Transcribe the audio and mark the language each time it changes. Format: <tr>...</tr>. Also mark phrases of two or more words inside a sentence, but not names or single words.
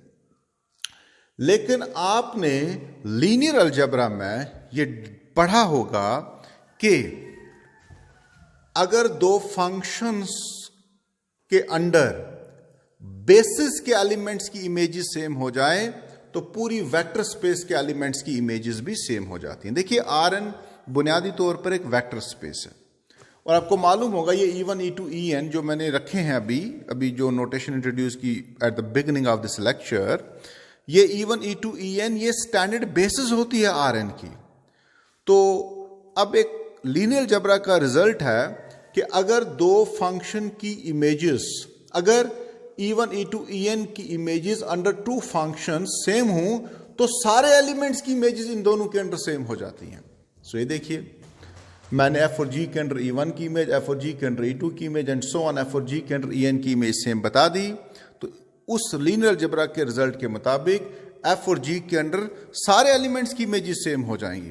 <hi>लेकिन आपने</hi> <en>linear algebra</en> <hi>में ये पढ़ा होगा कि अगर दो फंक्शंस के</hi> <en>under basis</en> <hi>के एलिमेंट्स की</hi> <en>images same</en> <hi>हो जाए तो पूरी</hi> <en>vector space</en> <hi>के एलिमेंट्स की इमेजेस भी सेम हो जाती हैं। देखिए, Rn बुनियादी तौर पर एक</hi> <en>vector space</en> <hi>है और आपको मालूम होगा ये e1 e2 en जो मैंने रखे हैं अभी जो</hi> <en>notation introduce</en> <hi>की</hi> <en>at the beginning of this lecture,</en> <hi>ये e1 e2 en ये</hi> <en>standard basis</en> <hi>होती है Rn की। तो अब एक</hi> <en>linear algebra</en> <hi>का रिजल्ट है कि अगर दो फंक्शन की इमेजेस, अगर e1 e2 en की इमेजेस</hi> <en>under two function same</en> <hi>हों तो सारे एलिमेंट्स की इमेजेस इन दोनों के</hi> <en>under same</en> <hi>हो जाती हैं। सो ये देखिए, मैंने f और g के अंडर e1 की इमेज, f और g के अंडर e2 की इमेज</hi> <en>and so on</en> <hi>f और g के अंडर en की इमेज सेम बता दी। तो उस</hi> <en>linear algebra</en> <hi>के रिजल्ट के मुताबिक f और g के अंडर सारे एलिमेंट्स की</hi> <en>images same</en> <hi>हो जाएंगी।</hi>